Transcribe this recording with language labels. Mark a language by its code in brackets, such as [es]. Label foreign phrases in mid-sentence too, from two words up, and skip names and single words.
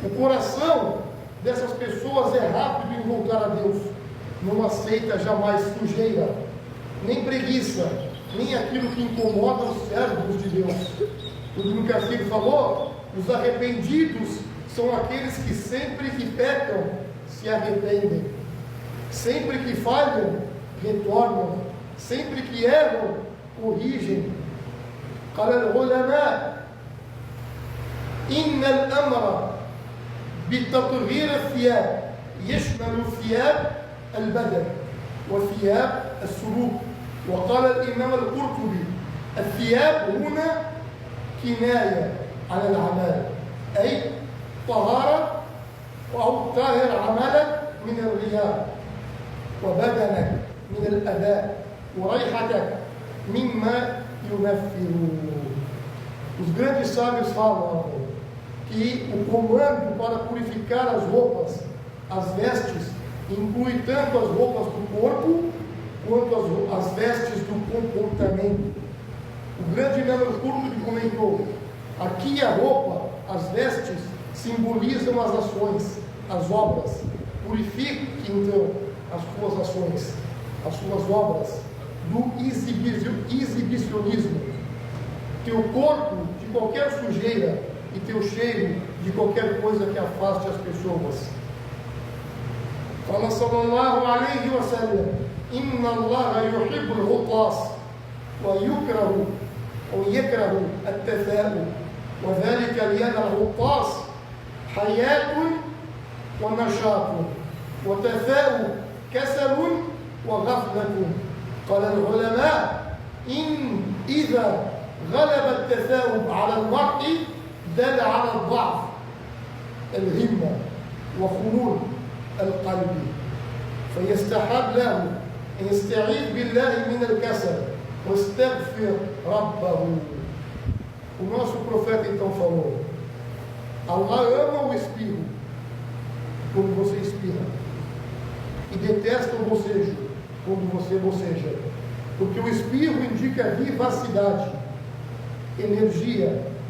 [pt] O coração dessas pessoas é rápido em voltar a Deus, não aceita jamais sujeira, nem preguiça, nem aquilo que incomoda os servos de Deus. Como o Cacique falou, os arrependidos são aqueles que sempre que pecam, se arrependem. Sempre que falham, retornam. Sempre que erram, corrigem. [ar] قال العلماء إن الأمر بتطهير الثياب يشمل ثياب البدن وثياب السلوك. وقال الإمام القرطبي الثياب هنا كناية على الأعمال، أي طهارة أو طاهر عملك من الرياء، وبدنك من الأذى، وريحتك مما ينفر. [pt] Os grandes sábios falam que o comando para purificar as roupas, as vestes, inclui tanto as roupas do corpo quanto as vestes do comportamento. O grande Imam Qurtubi comentou: aqui a roupa, as vestes, simbolizam as ações, as obras. Purifique então as suas ações, as suas obras do exibicionismo. Teu corpo de qualquer sujeira e teu cheiro de qualquer coisa que afaste as pessoas. [ar] Fala صلى الله عليه وسلم إن الله يحب العطاس ويكره التثاؤب وذلك لأن العطاس حياة ونشاط والتثاؤب كسل وغفلة. قال العلماء إن إذا غلب التثاؤب على المرء دل على الضعف الهمة وخمول القلب، فيستحب له أن يستعيذ بالله من الكسل واستغفر ربه. [pt] O nosso profeta então falou: Allah ama o espirro quando você espirra e detesta o bocejo quando você boceja, porque o espirro indica vivacidade, energia.